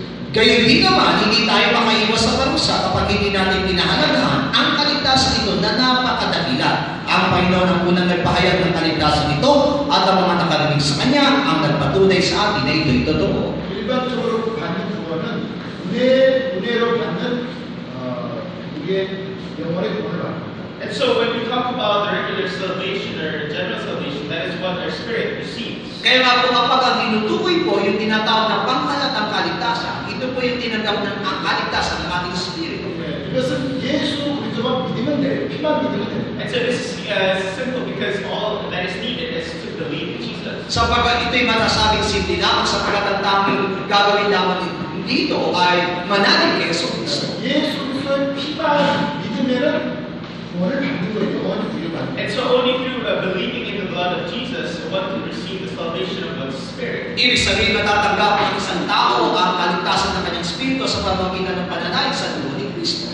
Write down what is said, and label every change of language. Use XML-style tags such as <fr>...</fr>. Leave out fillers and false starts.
<tl>Gayon din naman, hindi tayo makaiwas sa parusa kapag hindi natin pinahalagahan ang kaligtasan ito na napakadakila. Ang Panginoon ang unang nagpahayag ng kaligtasan ito at ang mga nakarinig sa Kanya ang nagpatunay sa atin na ito'y totoo.</tl> <ko>일반적으로 받는 구원은 은혜로 받는 우리의 영혼의 구원을 받는 겁니다.</ko> <en>And so when we talk about the regular salvation or general salvation, that is what our spirit receives.</en> <tl>Kaya nga po kapag ang tinutukoy po yung tinatawag ng pangkalatang kaligtasan, ito po yung tinanggap ng ang kaligtasan ng ating spirito.</tl> <ko>이것은 예수 그리스도만 믿으면 돼요. 피만 믿으면 돼요.</ko> <en>And so this is simple because all that is needed is to believe in Jesus.</en> <tl>Sapagkat ito'y masasabing simple lamang sapagkat ang tanging gagawin lamang dito ay manalig kay Yesu Cristo.</tl> <ko>예수 그리스도의 피만 믿으면은 구원을 받는 거예요. 영원히 구원받는 거예요.</ko> <en>And so only through believing in the blood of Jesus, one can receive the salvation of one's spirit.</en> <tl>Ibig sabihin matatanggap ng isang tao ang kaligtasan ng kanyang spirito sa pamamagitan ng pananalig sa dugo ni Cristo.</tl>